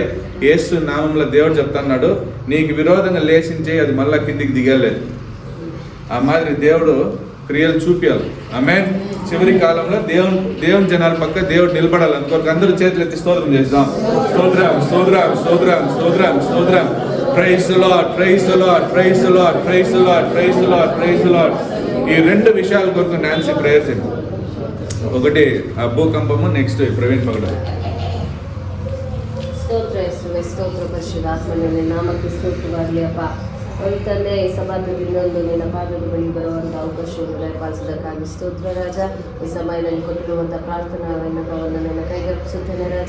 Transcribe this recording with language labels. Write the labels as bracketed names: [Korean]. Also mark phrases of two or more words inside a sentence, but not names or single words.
[Telugu] యేసు నామంలో దేవుడు చెప్తున్నాడు, నీకు విరోధంగా లేచించే అది మళ్ళా కిందికి దిగలేదు. ఆ మాదిరి దేవుడు క్రియలు చూపించాలి. ఆమేన్. చివరి కాలంలో దేవుని జనాల పక్క దేవుడు నిలబడాలి. అందుకొరకు అందరూ చేతులు ఎత్తి స్తోత్రం చేద్దాం. స్తోత్రం స్తోత్రం స్తోత్రం స్తోత్రం స్తోత్రం. [English] praise the Lord, praise the Lord, praise the Lord, praise the Lord, praise the Lord, praise the Lord. ఈ రెండు విషయాల కొరకు నాన్సీ ప్రేయర్ చేయండి. ఒకటి ఆ భూకంపము, నెక్స్ట్ ప్రవీణ్ పగడాల. [Kannada] ಸ್ತೋತ್ರ ಪರಿಶುದ್ಧಾತ್ಮನೇ ನಾಮಕ್ಕೆ ಸ್ತೋತ್ರವಾಗಲಿ ಅಪ್ಪ. ಒಂದು ತಂದೆ ಈ ಸಭಾತ್ಮದಿಂದೊಂದು ನಿನ್ನ ಪಾದದ ಬಳಿ ಬರುವಂಥ ಅವಕಾಶವನ್ನು ದಯಪಾಲಿಸಿದ್ದಕ್ಕಾಗಿ ಸ್ತೋತ್ರ ರಾಜ. ಈ ಸಮಯದಲ್ಲಿ ಕೊಟ್ಟಿರುವಂಥ ಪ್ರಾರ್ಥನಾ ವಿನ್ನಪವನ್ನು ನನ್ನ ಕೈಗಪ್ಪಿಸುತ್ತೇನೆ ರಾಜ.